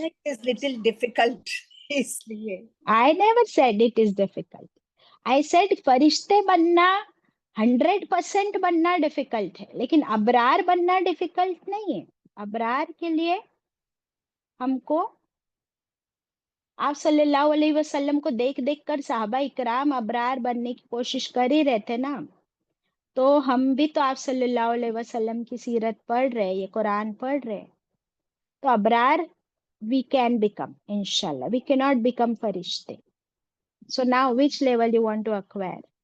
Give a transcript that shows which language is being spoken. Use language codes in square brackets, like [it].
[en] ना it is little difficult [hi] इसलिए। [en] I never said it is difficult. I said [hi] फरिश्ते बनना 100% बनना डिफिकल्ट है, लेकिन अबरार बनना डिफिकल्ट नहीं है। अबरार के लिए हमको आप सल्लल्लाहु अलैहि वसल्लम को देख देख कर साहबा इकराम अबरार बनने की कोशिश कर ही रहे थे ना, तो हम भी तो आप सल्लल्लाहु अलैहि वसल्लम की सीरत पढ़ रहे, ये कुरान पढ़ रहे, तो Abrar [en] we can become, [hi] inshallah. [en] We cannot become farishte. So now which level you want to acquire?